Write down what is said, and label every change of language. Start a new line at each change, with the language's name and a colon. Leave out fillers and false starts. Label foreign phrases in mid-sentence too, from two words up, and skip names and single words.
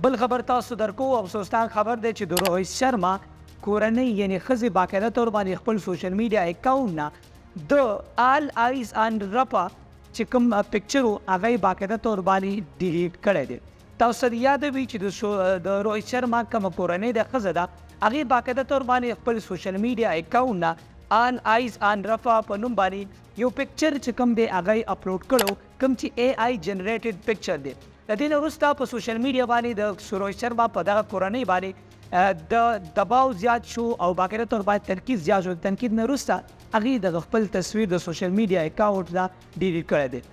Pashto: بل خبر تاسو درکو افسوسناک خبر دی چې د روهیت شرما کورنۍ یعنی ښځې
Urdu: باقاعده طور
Pashto: باندې خپل
English: social media account
Pashto: نه د آل آیز آن رپا چې کوم پکچر و هغه یې
Urdu: باقاعده طور
Pashto: باندې ډیلیټ کړی دی. تاسو سره یاد وي چې د روهیت شرما کومه کورنۍ د ښځه ده هغې
Urdu: باقاعده طور
Pashto: باندې خپل
English: social media account
Pashto: نه آن آیز آن رفا په نوم باندې یو پکچر چې کوم دی هغه یې اپلوډ کړو کوم چې
English: AI generated picture
Pashto: دی. د دې نه وروسته په
English: social media
Pashto: باندې د روهیت شرما په دغه کورنۍ باندې د دباو زیات شو او
Urdu: باقاعده طور
Pashto: باندې تنقید زیات شو. تنقید نه وروسته هغې د خپل تصویر د
English: social media account
Pashto: نه ډیلیټ کړی دی.